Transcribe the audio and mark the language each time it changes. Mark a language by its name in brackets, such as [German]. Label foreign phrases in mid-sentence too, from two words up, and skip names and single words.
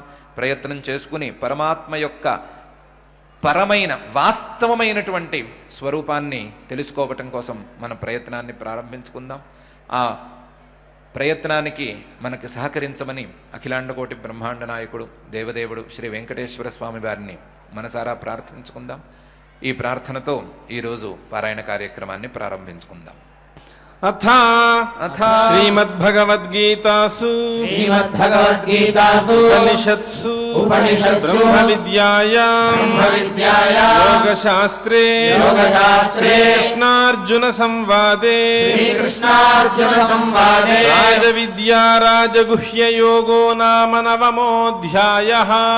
[Telugu] ప్రయత్నం చేసుకుని పరమాత్మ యొక్క పరమైన వాస్తవమైనటువంటి స్వరూపాన్ని తెలుసుకోవటం కోసం మన ప్రయత్నాన్ని ప్రారంభించుకుందాం. ఆ ప్రయత్నానికి మనకు సహకరించమని అఖిలాండకోటి బ్రహ్మాండ నాయకుడు దేవదేవుడు శ్రీ వెంకటేశ్వర స్వామి వారిని మనసారా ప్రార్థించుకుందాం. ఈ ప్రార్థనతో ఈరోజు పారాయణ కార్యక్రమాన్ని ప్రారంభించుకుందాం. [Sanskrit] अथ अथ श्रीमद्भगवद्गीतासु उपनिषत्सु ब्रह्मविद्यायां योगशास्त्रे कृष्णार्जुन संवादे राजविद्या राजगुह्ययोगो नाम नवमोऽध्यायः।